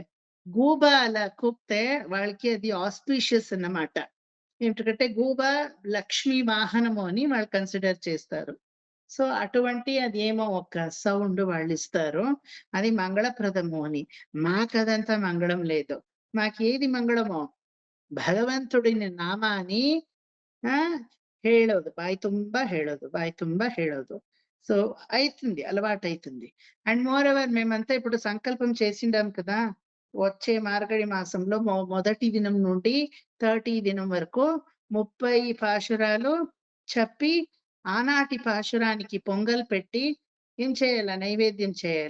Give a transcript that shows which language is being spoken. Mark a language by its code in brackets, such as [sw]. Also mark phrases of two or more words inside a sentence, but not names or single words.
[te] గూబ అలా కూపితే వాళ్ళకి అది ఆస్పీషియస్ అన్నమాట. ఎందుకంటే గూబ లక్ష్మీ వాహనము అని వాళ్ళు కన్సిడర్ చేస్తారు. సో అటువంటి అది ఏమో ఒక సౌండ్ వాళ్ళు ఇస్తారు, అది మంగళప్రదము అని. మాకదంతా మంగళం లేదు. మాకేది మంగళమో [kn] ಭಗವಂತುಡಿನ ನಾಮಾನಿ ಹೇಳೋದು, ಬಾಯಿ ತುಂಬಾ ಹೇಳೋದು. [te] సో అవుతుంది, అలవాటు అవుతుంది. [en] and moreover [te] మేమంతా ఇప్పుడు సంకల్పం చేసిండాం కదా, వచ్చే మార్గడి మాసంలో మొదటి దినం నుండి 30 దినం వరకు 30 పాశురాలు చెప్పి ఆనాటి పాశురానికి పొంగల్ పెట్టి ఏం చేయాల, నైవేద్యం చేయాల.